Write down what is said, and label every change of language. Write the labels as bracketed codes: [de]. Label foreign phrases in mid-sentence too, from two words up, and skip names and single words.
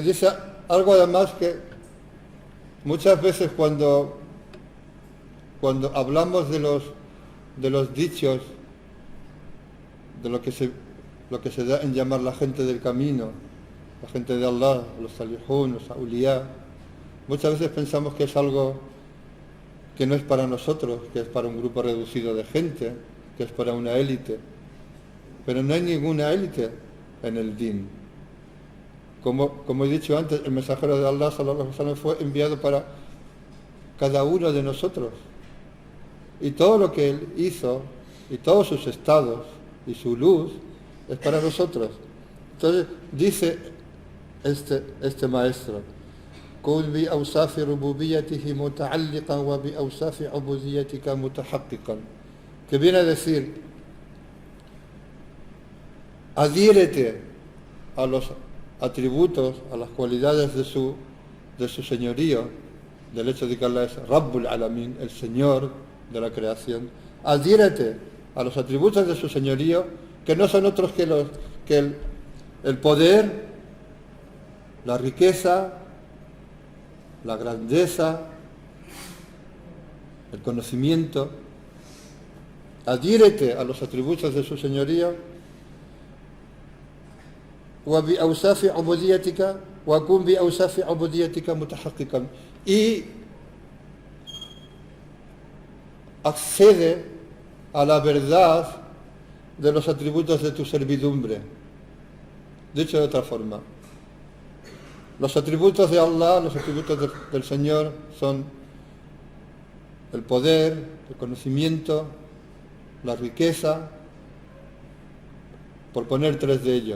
[es] dice algo además que muchas veces cuando hablamos de los dichos, de lo que se da en llamar la gente del camino, la gente de Allah, los salihun, los awliya, muchas veces pensamos que es algo que no es para nosotros, que es para un grupo reducido de gente, que es para una élite. Pero no hay ninguna élite en el din. Como he dicho antes, el mensajero de Allah [ar] صلى الله عليه وسلم [es] fue enviado para cada uno de nosotros. Y todo lo que él hizo, y todos sus estados, y su luz, es para nosotros. Entonces, dice este maestro, [ar] كن بأوصاف ربوبيته متعلقا وبأوصاف عبوديتك متحققا, [es] que viene a decir, adhiérete a los atributos, a las cualidades de su señorío, del hecho de que Allah es [ar] رب العالمين, [es] el Señor de la creación. Adhiérete a los atributos de su señorío, que no son otros que el poder, la riqueza, la grandeza, el conocimiento. Adhiérete a los atributos de su señorío. [ar] وبأوصاف عبوديتك وكن بأوصاف عبوديتك متحققا, [es] y accede a la verdad de los atributos de tu servidumbre. Dicho de otra forma, los atributos de Allah, los atributos del Señor son el poder, el conocimiento, la riqueza, por poner tres de ellos.